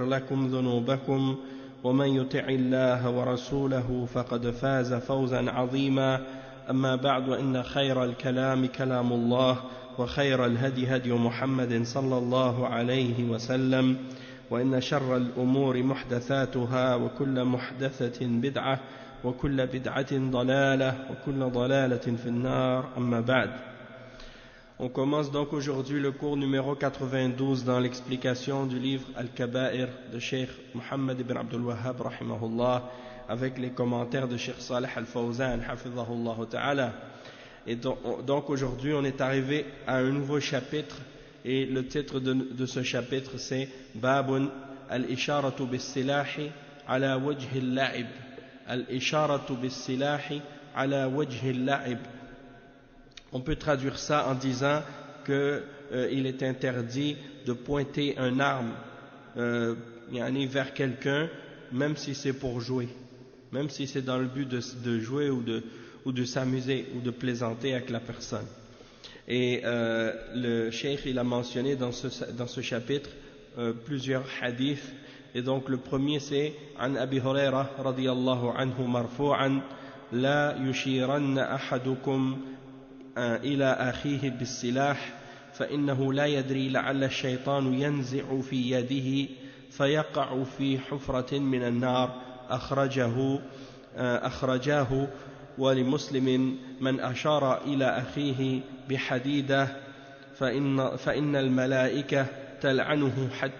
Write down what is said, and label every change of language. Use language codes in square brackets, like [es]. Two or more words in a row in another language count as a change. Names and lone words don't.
[ar] لكم ذنوبكم ومن يطع الله ورسوله فقد فاز فوزا عظيما أما بعد وإن خير الكلام كلام الله وخير الهدي هدي محمد صلى الله عليه وسلم وإن شر الأمور محدثاتها وكل محدثة بدعة وكل بدعة ضلالة وكل ضلالة في النار أما بعد. [fr] On commence donc aujourd'hui le cours numéro 92 dans l'explication du livre Al-Kaba'ir de Cheikh Muhammad ibn Abdul Wahhab rahimahullah avec les commentaires de Cheikh Salih Al-Fawzan [ar] حفظه الله تعالى. [fr] Et donc aujourd'hui on est arrivé à un nouveau chapitre et le titre de ce chapitre c'est [ar] باب الإشارة بالسلاح على وجه اللعب. الإشارة بالسلاح على وجه اللعب. [fr] On peut traduire ça en disant qu'il est interdit de pointer un arme vers quelqu'un, même si c'est pour jouer, même si c'est dans le but de jouer ou de s'amuser ou de plaisanter avec la personne. Et le cheikh il a mentionné dans ce chapitre plusieurs hadiths. Et donc le premier c'est [ar] عن أبي هريرة رضي الله عنه مرفوعا لا يشيرن أحدكم إلى أخيه بالسلاح فإنه لا يدري لعل الشيطان ينزع في يده فيقع في حفرة من النار أخرجاه ولمسلم من أشار إلى أخيه بحديدة فإن الملائكة تلعنه